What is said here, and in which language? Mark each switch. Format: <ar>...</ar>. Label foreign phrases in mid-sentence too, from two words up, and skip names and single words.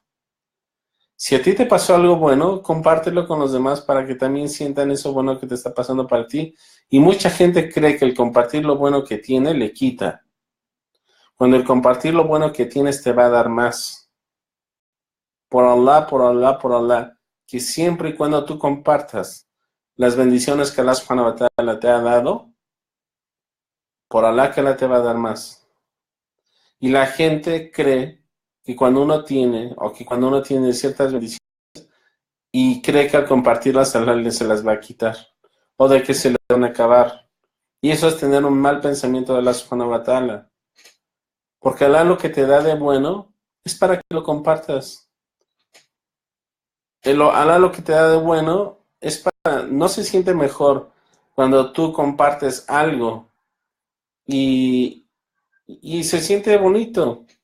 <es>Si a ti te pasó algo bueno, compártelo con los demás para que también sientan eso bueno que te está pasando para ti. Y mucha gente cree que el compartir lo bueno que tiene le quita, cuando el compartir lo bueno que tienes te va a dar más. Por Allah, por Allah, por Allah, que siempre y cuando tú compartas las bendiciones que Allah</es> <ar>سبحانه وتعالى</ar> <es>te ha dado, por Allah que Allah te va a dar más. Y la gente cree que cuando uno tiene, o que cuando uno tiene ciertas bendiciones, y cree que al compartirlas Allah se las va a quitar, o de que se le van a acabar. Y eso es tener un mal pensamiento de Allah</es> <ar>سبحانه وتعالى.</ar> <es>Porque Allah lo que te da de bueno es para que lo compartas. Allah lo que te da de bueno es para... No se siente mejor cuando tú compartes algo y se siente bonito.</es>